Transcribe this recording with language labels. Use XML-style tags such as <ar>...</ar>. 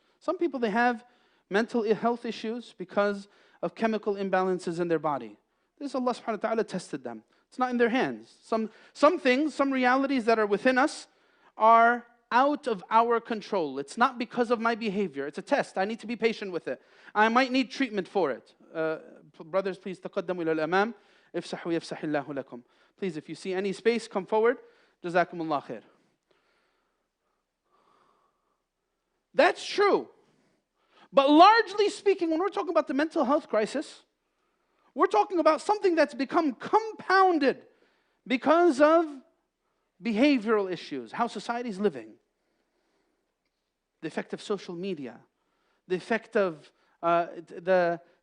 <en>Some people, they have mental health issues because of chemical imbalances in their body. This Allah subhanahu wa ta'ala tested them. It's not in their hands. Some things, some realities that are within us are out of our control. It's not because of my behavior. It's a test. I need to be patient with it. I might need treatment for it. Brothers, please,</en> <ar>تقدموا إلى الأمام. افسحوا يفسح الله لكم.</ar> <en>Please, if you see any space, come forward. Jazakumullah khair. That's true. But largely speaking, when we're talking about the mental health crisis, we're talking about something that's become compounded because of behavioral issues, how society is living, the effect of social media, the effect of the</en>